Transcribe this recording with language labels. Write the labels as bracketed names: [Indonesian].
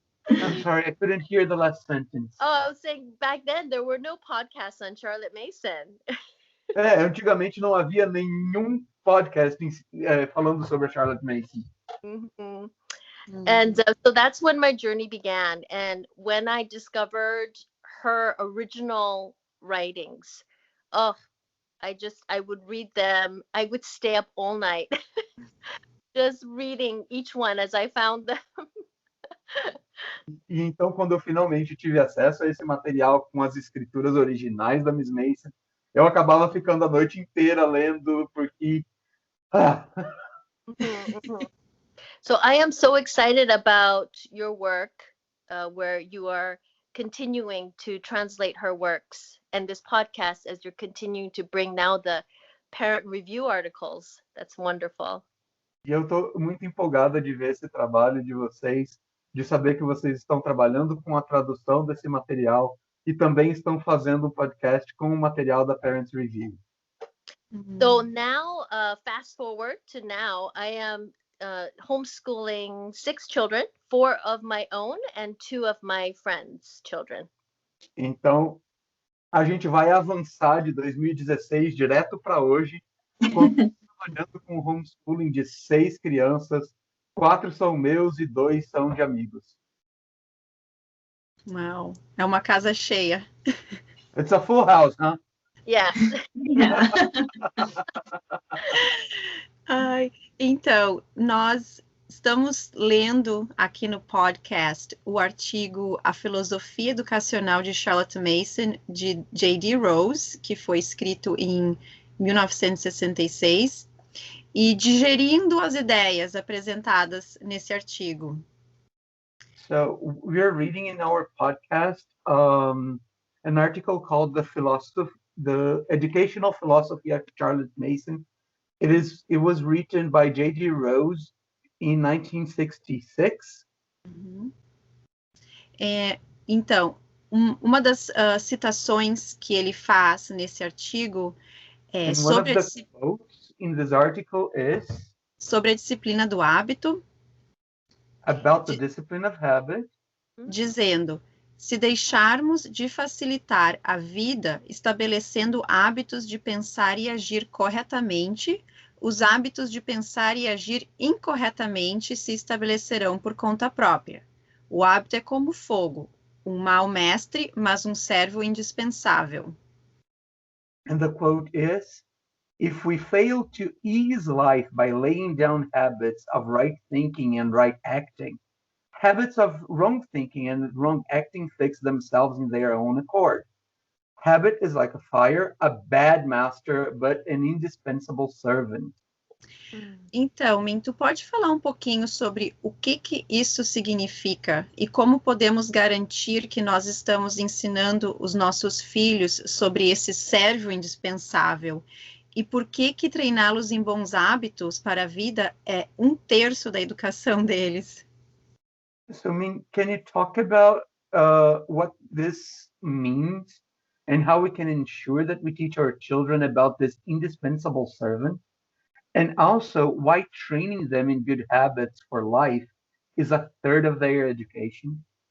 [English] I'm sorry, I couldn't hear the last sentence. Oh, I was saying back then there were no podcasts on Charlotte Mason. [Portuguese] Antigamente não havia nenhum podcast falando sobre a Charlotte Mason. Mm-hmm. [English] And so that's when my journey began. And when I discovered her original writings, I would read them. I would stay up all night just reading each one as I found them. [Portuguese] E então, quando eu finalmente tive acesso a esse material com as escrituras originais da Miss Mason, eu acabava ficando a noite inteira lendo, porque... [English] So I am so excited about your work, where you are continuing to translate her works, and this podcast as you're continuing to bring now the parent review articles. That's wonderful. [Portuguese] E eu estou muito empolgada de ver esse trabalho de vocês, de saber que vocês estão trabalhando com a tradução desse material e também estão fazendo um podcast com o material da Parents Review. [English] So now, fast forward to now, I am homeschooling 6 children, 4 of my own and 2 of my friends' children. [Portuguese] Então, a gente vai avançar de 2016 direto para hoje, trabalhando com homeschooling de 6 crianças, 4 são meus e 2 são de amigos. Uau, é uma casa cheia. [English] It's a full house, huh? Yes. Yeah. [Portuguese] Ai, então, nós estamos lendo aqui no podcast o artigo A Filosofia Educacional de Charlotte Mason, de J.D. Rose, que foi escrito em 1966, e digerindo as ideias apresentadas nesse artigo. [English] So we're reading in our podcast an article called The Educational Philosophy of Charlotte Mason. It was written by J.D. Rose in 1966. [Portuguese] Então, uma das citações que ele faz nesse artigo é [English] And one of the quotes in this article is [Portuguese] sobre a disciplina do hábito, [English] about the discipline of habit, [Portuguese] dizendo: se deixarmos de facilitar a vida estabelecendo hábitos de pensar e agir corretamente, os hábitos de pensar e agir incorretamente se estabelecerão por conta própria. O hábito é como fogo, um mau mestre, mas um servo indispensável. [English] and the quote is, if we fail to ease life by laying down habits of right thinking and right acting, habits of wrong thinking and wrong acting fix themselves in their own accord. Habit is like a fire, a bad master, but an indispensable servant. [Portuguese] Então, Min, tu pode falar um pouquinho sobre o que isso significa e como podemos garantir que nós estamos ensinando os nossos filhos sobre esse servo indispensável e por que treiná-los em bons hábitos para a vida é 1/3 da educação deles? [English] So, Min, can you talk about what this means and how we can ensure that we teach our children about this indispensable servant? And also why training them in good habits for life is 1/3 of their education?